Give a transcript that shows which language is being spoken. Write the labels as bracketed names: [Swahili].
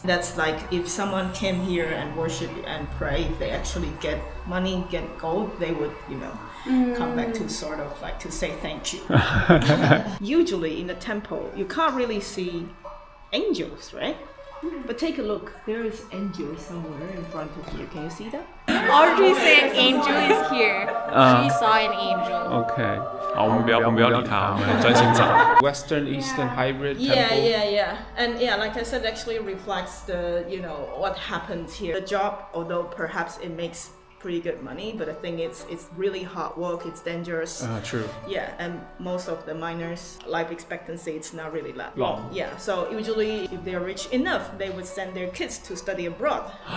[English] That's like if someone came here and worship and pray, if they actually get money, get gold, they would, come back to sort of like to say thank you. Usually in the temple, you can't really see angels, right? But take a look. There is angel somewhere in front of you. Can you see that? Audrey said angel is here. She saw an angel. Okay. [Chinese] 好，我们不要理他，我们专心找 Western Eastern Hybrid Temple. [English] Yeah. And yeah, like I said, actually reflects the, what happened here. The job, although perhaps it makes pretty good money, but I think it's really hard work, it's dangerous. True. Yeah, and most of the miners' life expectancy it's not really that long. Yeah, so usually if they're rich enough, they would send their kids to study abroad.